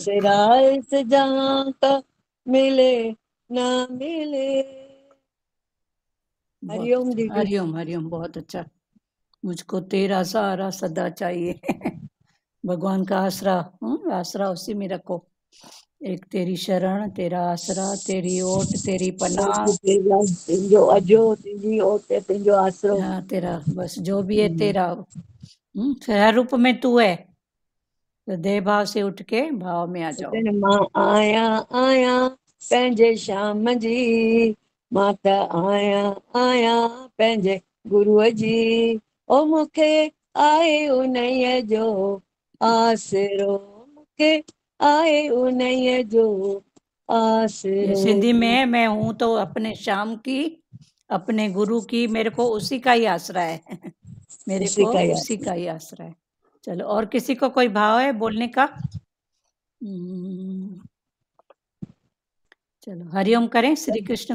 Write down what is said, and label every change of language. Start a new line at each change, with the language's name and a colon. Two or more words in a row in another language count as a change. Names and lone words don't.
Hindi: आसरा इस जहां का मिले ना मिले। बहुत हरिओम अच्छा। दीदी। हरिओम हरिओम, बहुत अच्छा। मुझको तेरा सहारा सदा चाहिए। भगवान का आसरा, आसरा उसी में रखो। एक तेरी शरण, तेरा आसरा, तेरी ओट, तेरी पनाह।
Sindhi: तुंहिंजो अजो, तुंहिंजी ओट, तुंहिंजो आसरो।
Hindi: हाँ, तेरा बस जो भी है तेरा। फिर हर रूप में तू है, तो देह भाव से उठ के भाव में आ जाओ।
Sindhi: मां आया आया पंहिंजे श्याम जी, मां त आया आया पंहिंजे गुरूअ जी, ओ मूंखे आहे उन्हीअ जो आसरो, मूंखे आहे उन्हीअ जो
Hindi: ये
Sindhi: आसरो।
Hindi: सिंधी में है, मैं हूं तो अपने श्याम की, अपने गुरु की, मेरे को उसी का ही आसरा है। मेरे उसी को का ही उसी आसरा। का ही आसरा है। चलो, और किसी को कोई भाव है बोलने का? हम्म, चलो हरिओम करें। श्री कृष्ण